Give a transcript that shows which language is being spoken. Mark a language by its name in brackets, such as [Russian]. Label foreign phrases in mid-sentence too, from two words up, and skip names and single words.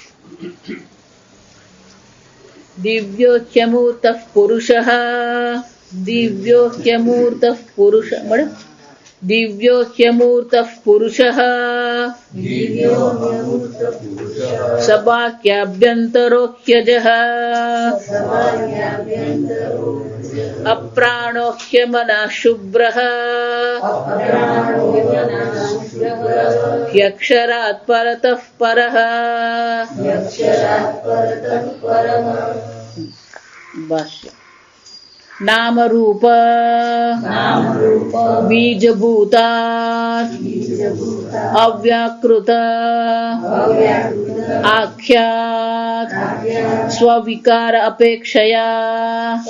[Sanskrit] દિવ્યો ह्यमूर्त પુરુષ, દિવ્યો ह्यमूर्त પુરુષ મળે. દિવ્યો ह्यमूर्त પુરુષ સબાક્યાભ્યંતરો ह्यजः અપ્રાણો ह्यमनः શુભ્રः ह्यक्षरात् परतः परः. ભાષ્ય. નામ રૂપ બીજભૂતા અવ્યાકૃત આખ્યાત સ્વવિકાર અપેક્ષયા